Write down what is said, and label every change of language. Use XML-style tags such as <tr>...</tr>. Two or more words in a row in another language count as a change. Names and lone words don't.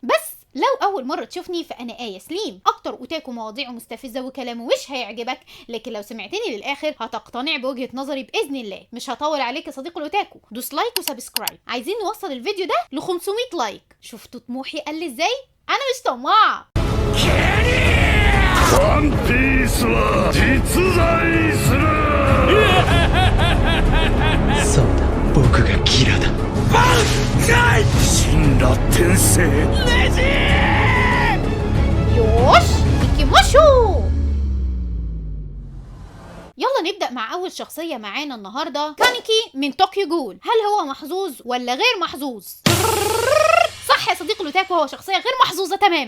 <ar>بس لو اول مره تشوفني فانا آية سليم، اكتر اوتاكو مواضيعه مستفزه وكلامه مش هيعجبك، لكن لو سمعتني للاخر هتقتنع بوجهه نظري باذن الله. مش هطول عليك يا صديق الاوتاكو، دوس لايك وسبسكرايب. عايزين نوصل الفيديو ده ل 500 لايك. شفتوا طموحي قل ازاي؟ انا مش طماع.</ar> <ja>ワンピースは実在する。そうだ、僕がギラだ。万歳！神羅転生レジよし 行きましょう.</ja> <ar>يلا نبدأ مع أول شخصية معانا النهاردة، كانيكي من طوكيو جول. هل هو محظوظ ولا غير محظوظ؟ صح يا صديق الاوتاكو، هو شخصيه غير محظوظه تماما.</ar>